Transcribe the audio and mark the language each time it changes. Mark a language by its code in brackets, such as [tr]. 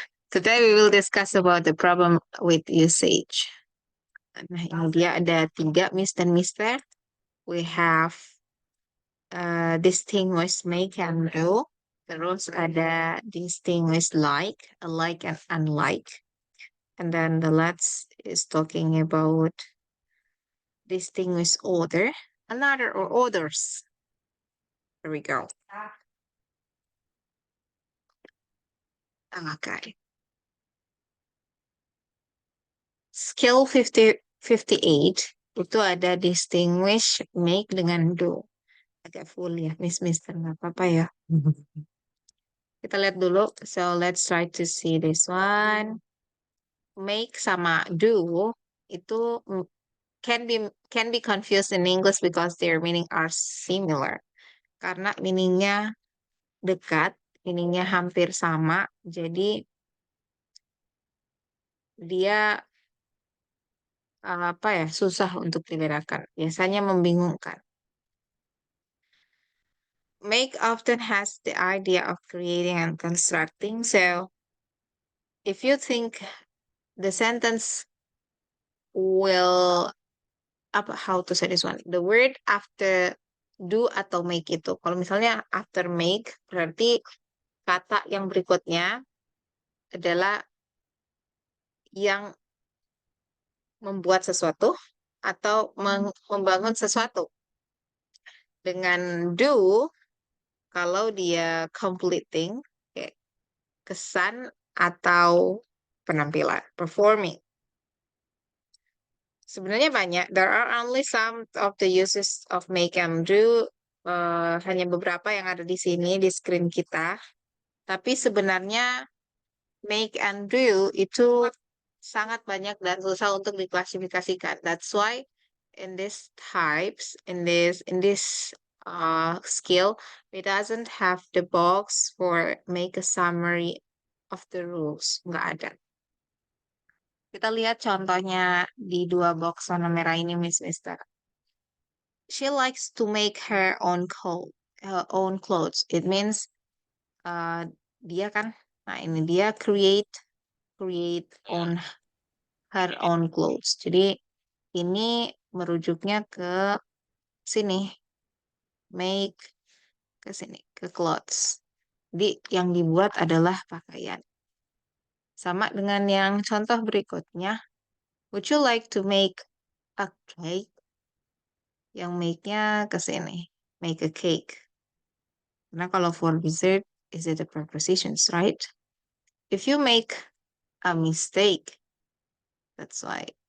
[en] Today we will discuss about the problem with usage. [id] Nah, ini dia ada 3 Miss dan Mister. [en] We have distinguish, make, and do. [id] Terus ada [en] distinguish like, alike, and unlike. And then the last is talking about distinguish order, another, or others. There we go. Okay. [id] Skill 58 itu ada distinguish, make dengan do. Agak full ya, Mister, nggak apa-apa ya. Kita lihat dulu. [en] So let's try to see this one. Make sama do itu can be confused in English because their meaning are similar. [id] Karena meaningnya dekat, meaningnya hampir sama. Jadi dia apa ya, susah untuk dibedakan. Biasanya membingungkan. [en] Make often has the idea of creating and constructing. So if you think the sentence will, how to say this one? The word after do atau make itu. [id] Kalau misalnya after make, berarti kata yang berikutnya adalah yang membuat sesuatu atau membangun sesuatu. Dengan do, kalau dia completing, kesan atau penampilan, performing. Sebenarnya banyak. [en] There are only some of the uses of make and do. [id] Hanya beberapa yang ada di sini di screen kita. Tapi sebenarnya make and do itu sangat banyak dan susah untuk diklasifikasikan. [en] That's why in this types, in this skill, it doesn't have the box for make a summary of the rules. [id] Nggak ada. Kita lihat contohnya di 2 box warna merah ini, Mister. [en] She likes to make her own clothes. It means [id] dia kan, nah ini dia [en] create on her own clothes. [id] Jadi ini merujuknya ke sini, make ke sini, ke clothes. Jadi yang dibuat adalah pakaian. Sama dengan yang contoh berikutnya. [en] Would you like to make a cake? [id] Yang make-nya ke sini. [en] Make a cake. [id] Karena kalau [en] for dessert, is it a prepositions, right? If you make a mistake, that's why.